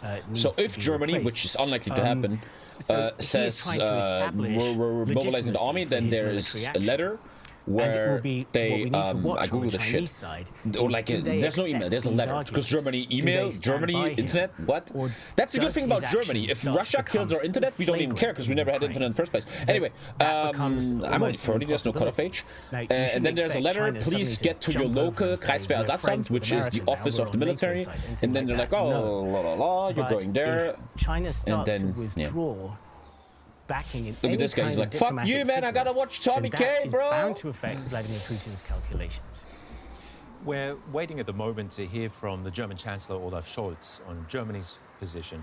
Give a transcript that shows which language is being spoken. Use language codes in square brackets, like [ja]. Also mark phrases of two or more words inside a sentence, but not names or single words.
[en] So if Germany, which is unlikely to happen, says we're mobilizing the army, then there is a letter where they, I googled the shit, or like, there's no email, there's a letter, because Germany email, Germany internet, what? That's the good thing about Germany. If Russia kills our internet, we don't even care, because we never had internet in the first place. Anyway, I'm only 30, there's no cutoff age. And then there's a letter, please get to your local Kreiswehrersatzamt, which is the office of the military, and then they're like, oh, la la la, you're going there, and then, yeah. Backing in look at this guy, he's like, fuck you, man, I gotta watch Tommykay, bro! Bound to affect Vladimir Putin's calculations. We're waiting at the moment to hear from the German Chancellor Olaf Scholz on Germany's position.